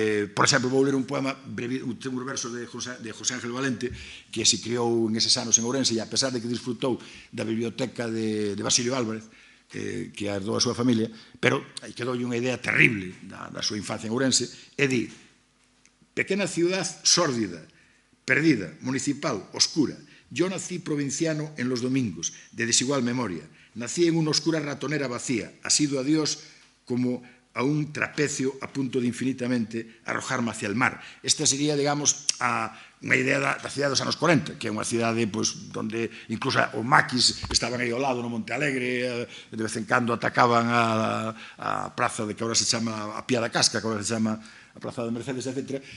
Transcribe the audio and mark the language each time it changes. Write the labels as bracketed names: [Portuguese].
[Galician] Por exemplo, vou ler un poema, un verso de José Ángel Valente, que se criou en eses anos en Ourense, e a pesar de que disfrutou da biblioteca de Basilio Álvarez, que herdou a súa familia, pero quedoulle unha idea terrible da súa infancia en Ourense, e di: [Spanish] pequena ciudad sórdida, perdida, municipal, oscura. Yo nací provinciano en los domingos, de desigual memoria. Nací en una oscura ratonera vacía, asido a Dios como a un trapecio a punto de infinitamente arrojarme hacia el mar. [Galician] Esta sería, digamos, unha idea da cidade dos anos 40, que é unha cidade onde incluso o maquis estaban aí ao lado no Monte Alegre, de vez en cando atacaban a praza de que agora se chama a Pía da Casca, que agora se chama a Praza de Mercedes, etc.